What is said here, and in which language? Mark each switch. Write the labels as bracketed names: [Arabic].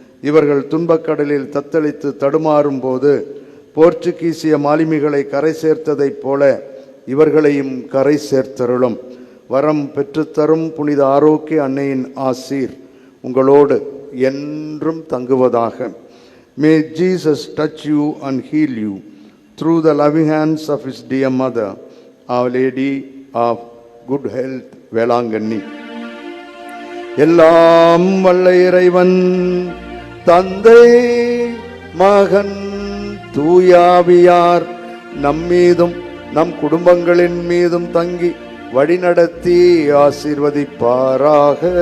[Tamil] இவர்கள் துன்பக்கடலில் தத்தளித்து தடுமாறும் போது போர்ச்சுகீசிய மாலுமிகளை கரை சேர்த்ததைப் போல இவர்களையும் கரை சேர்த்தருளும். வரம் பெற்றுத்தரும் புனித ஆரோக்கிய அன்னையின் ஆசீர் உங்களோடு என்றும் தங்குவதாக. [English] May Jesus touch you and heal you through the loving hands of his dear mother, Our Lady of Good Health, Velanganni. [Tamil] எல்லாம் வல்ல இறைவன் தந்தை மகன் தூயாவியார் நம்மீதும் நம் குடும்பங்களின் மீதும் தங்கி வழிநடத்தி ஆசீர்வதிப்பாராக.